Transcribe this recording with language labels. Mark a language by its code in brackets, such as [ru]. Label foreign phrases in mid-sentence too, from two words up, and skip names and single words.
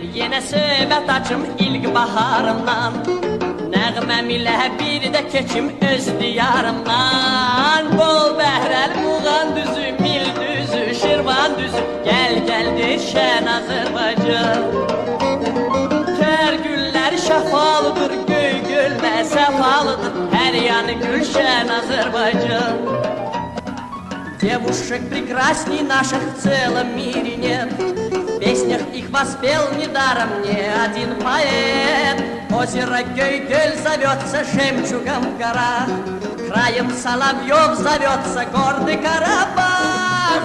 [az] Yine söhbət açım ilk baharımdan, nəğməm ilə bir də keçim öz diyarımdan. Bol bəhrəl Muğan düzü, Mil düzü, Şirvan düzü, gəl şən Azərbaycan. Tər güllər şəfalıdır, göy gölmə səfalıdır, hər yanı gülşən Azərbaycan. [ru] Девушек прекрасней наших в целом мире нет, в песнях их воспел недаром ни один поэт. Озеро Гёй-Гёль зовется жемчугом в горах, краем соловьев зовется гордый Карабах.